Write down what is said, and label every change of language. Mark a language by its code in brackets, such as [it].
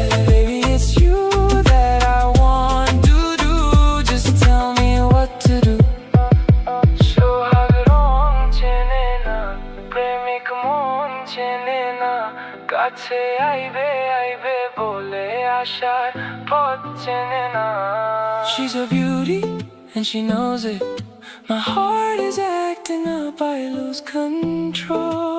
[en] Baby, it's you that I want to do. Just tell me what to do. [bn] সোহাগ রং চেনে না, প্রেমিক মন চেনে না, কাছে আইবে আইবে বলে আসার পথ চেনে না। [en] She's a beauty and she knows it. My heart is acting up, I lose control.